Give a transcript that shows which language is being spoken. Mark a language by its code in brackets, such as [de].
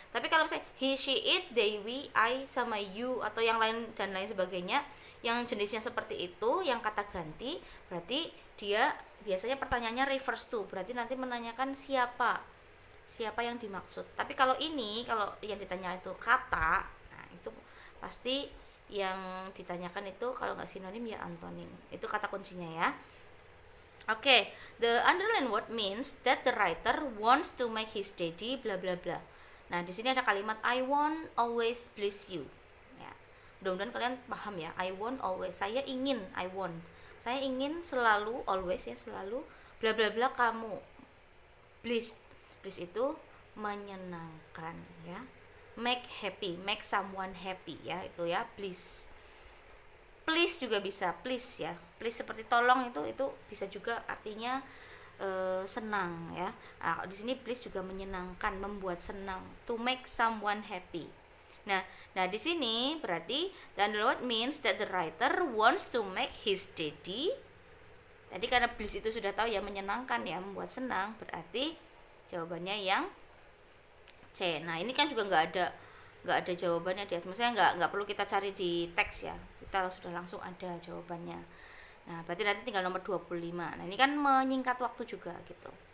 [id] Tapi kalau misalnya he, she, it, they, we, I sama you atau yang lain dan lain sebagainya yang jenisnya seperti itu, yang kata ganti, berarti dia biasanya pertanyaannya refers to, berarti nanti menanyakan siapa yang dimaksud. Tapi kalau yang ditanya itu kata, nah itu pasti yang ditanyakan itu kalau nggak sinonim ya antonim. Itu kata kuncinya ya. [en] Oke, the underline word means that the writer wants to make his daddy bla bla bla. [id] Nah, di sini ada kalimat [en] I want always please you. [id] Ya. Mudah-mudahan kalian paham ya. I want always. Saya ingin, I want. saya ingin selalu, always ya, selalu bla bla bla kamu. Bliss itu menyenangkan ya, make happy, [en] make someone happy [id] ya, itu ya bliss. Please juga bisa, please ya, please seperti tolong, itu bisa juga artinya senang ya. Di sini please juga menyenangkan, membuat senang, [en] to make someone happy. Nah di sini berarti the underlined means that the writer wants to make his daddy. [id] Tadi karena bliss itu sudah tahu ya, menyenangkan ya, membuat senang, berarti jawabannya yang C. Nah ini kan juga nggak ada jawabannya dia, maksudnya nggak perlu kita cari di teks ya, kita sudah langsung ada jawabannya. Nah berarti nanti tinggal nomor 25. Nah ini kan menyingkat waktu juga gitu.